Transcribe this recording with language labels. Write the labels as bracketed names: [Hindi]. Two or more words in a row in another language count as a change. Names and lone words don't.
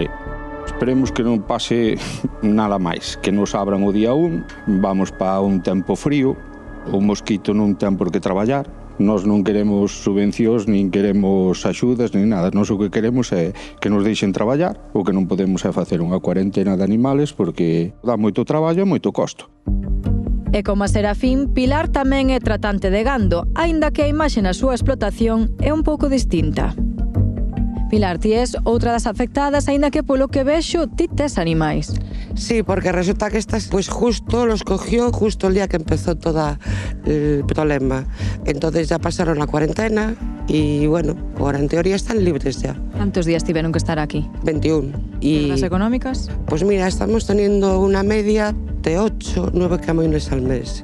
[Galician] Esperemos que non pase nada máis, que nos abran o día 1, vamos para un tempo frío, o mosquito non ten por que traballar, nós non queremos subvencións, nin queremos axudas, nin nada, nós o que queremos é que nos deixen traballar, o que non podemos é facer unha cuarentena de animales porque dá moito traballo e moito costo. E como a Serafín, Pilar tamén é tratante de gando, aínda que a imaxe na súa explotación é un pouco distinta. Pilar, ti és outra das afectadas, aínda que polo que vexo ti tes animais. [Spanish] Sí, porque resulta que estas, pues justo los cogió justo el día que empezó todo el problema. Entonces ya pasaron la cuarentena y bueno, ahora en teoría están libres ya. [Galician] ¿Cuántos días tiveron que estar aquí? 21. [Spanish] ¿Y las económicas? Pues mira, estamos teniendo una media de 8, 9 camiones al mes.